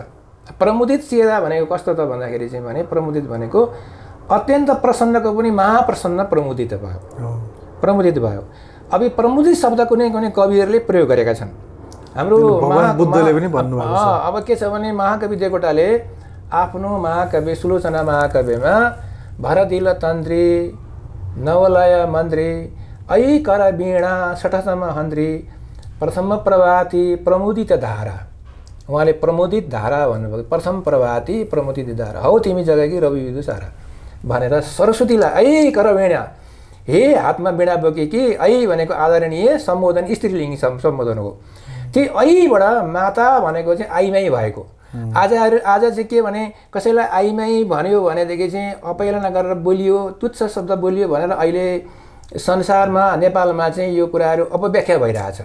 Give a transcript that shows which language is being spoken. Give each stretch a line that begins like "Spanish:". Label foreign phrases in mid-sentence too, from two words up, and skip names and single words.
Nepali: प्रमुदित चेहरा भनेको कस्तो त भन्दाखेरि चाहिँ भने प्रमुदित भनेको अत्यन्त प्रसन्नको पनि महाप्रसन्न प्रमुदित भयो। अब यो प्रमुदित शब्द कुनै कविहरूले प्रयोग गरेका छन्। हाम्रो बुद्धले पनि भन्नुभएको छ। अब के छ भने महाकवि देवकोटाले आफ्नो महाकाव्य सुलोचना महाकाव्यमा भरदिल तन्त्री, नवलय मन्त्री, ऐ कर वीणा सठसम हन्द्री, प्रथम प्रभाती प्रमुदित धारा, उहाँले प्रमुदित धारा भन्नुभयो। प्रथम प्रभाती प्रमुदित धारा हौ तिमी जगेकी रवि विदु सारा भनेर सरस्वतीलाई ऐ कर वीणा, हे हातमा वीणा बोकेकी, ऐ भनेको आदरणीय सम्बोधन स्त्रीलिङ्गी सम्बोधन हो। त्यही ऐबाट माता भनेको चाहिँ आइमाई भएको। आज चाहिँ के भने कसैलाई आइमाई भन्यो भनेदेखि चाहिँ अपहेलना गरेर बोलियो, तुच्छ शब्द बोलियो भनेर अहिले संसारमा नेपालमा चाहिँ यो कुराहरू अपव्याख्या भइरहेछ।